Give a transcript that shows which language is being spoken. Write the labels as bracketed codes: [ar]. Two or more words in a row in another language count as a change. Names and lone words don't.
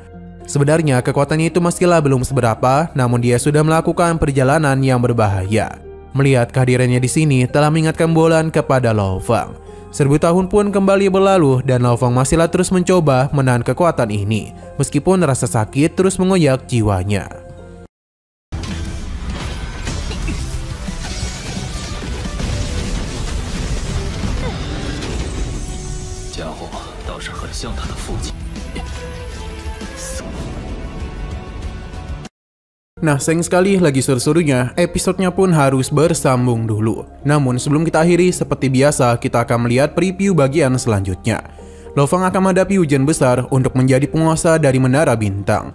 [id] Sebenarnya kekuatannya itu meskilah belum seberapa, namun dia sudah melakukan perjalanan yang berbahaya. Melihat kehadirannya di sini telah mengingatkan Bolan kepada Lo Fang. 1000 tahun pun kembali berlalu dan Lo Fang masihlah terus mencoba menahan kekuatan ini. Meskipun rasa sakit terus mengoyak jiwanya. [zh] 家伙倒是很像他的父亲。 [id] Nah, sayang sekali lagi seru-serunya, episodenya pun harus bersambung dulu. Namun sebelum kita akhiri, seperti biasa kita akan melihat preview bagian selanjutnya. Lo Fang akan menghadapi ujian besar untuk menjadi penguasa dari Menara Bintang.